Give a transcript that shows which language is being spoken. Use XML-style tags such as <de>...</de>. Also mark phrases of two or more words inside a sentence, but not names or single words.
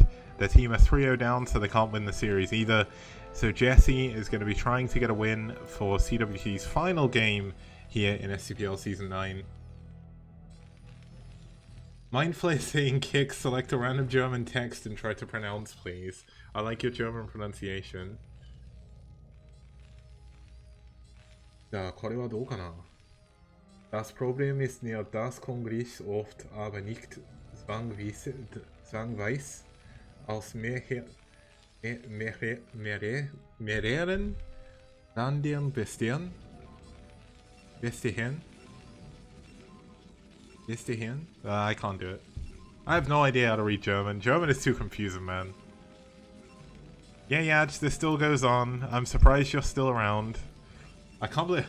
<en>Their team are 3-0 down, so they can't win the series either. So Jessie is going to be trying to get a win for CWT's final game here in STPL Season 9. Mindflare saying kick, select a random German text and try to pronounce, please. I like your German pronunciation.</en> <ja>じゃあこれはどうかな?</ja> <de>Das Problem ist nicht, dass Kongress oft aber nicht zwangweise aus mehreren Ländern bestehen.</de> <en>I can't do it. I have no idea how to read German. German is too confusing, man. Yeah, this still goes on. I'm surprised you're still around. I can't believe...</en>